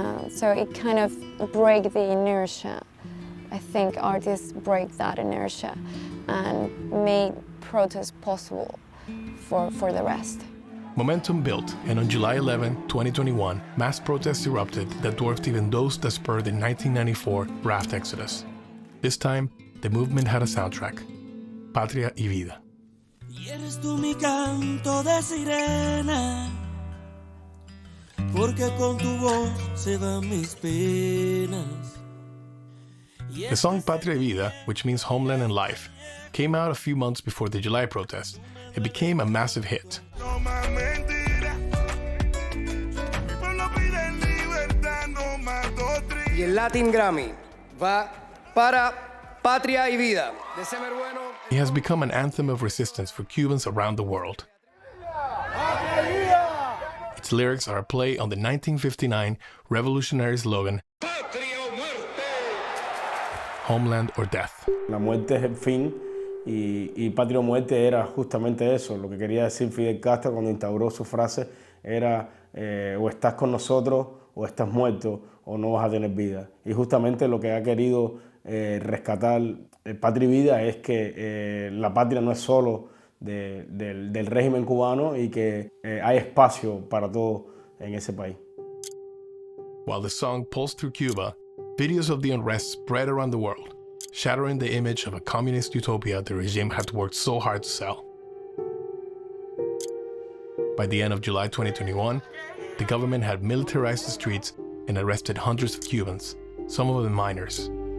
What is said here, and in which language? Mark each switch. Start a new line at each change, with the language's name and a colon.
English: So it kind of break the inertia. I think artists break that inertia and made protest possible for the rest. Momentum built, and on July 11, 2021, mass protests erupted that dwarfed even those that spurred the 1994 raft exodus. This time, the movement had a soundtrack,
Spanish: Patria y Vida. Y eres tú mi canto de sirena, porque con tu voz se van mis penas.
English: The song
Spanish: Patria y Vida,
English: which means homeland and life, came out a few months before the July protest. It became a massive hit.
Spanish: Y el Latin Grammy va para Patria y Vida.
English: It has become an anthem of resistance for Cubans around the world. Its lyrics are a play on the 1959 revolutionary slogan, Homeland or Death.
Spanish: La muerte es el fin y Patria o Muerte era justamente eso. Lo que quería decir Fidel Castro cuando instauró su frase era o estás con nosotros o estás muerto o no vas a tener vida. Y justamente lo que ha querido rescatar Patria y Vida es que la patria no es solo del régimen cubano y que hay espacio para todos en ese país.
English: While the song pulsed through Cuba, videos of the unrest spread around the world, shattering the image of a communist utopia the regime had worked so hard to sell. By the end of July 2021, the government had militarized the streets and arrested hundreds of Cubans, some of them minors.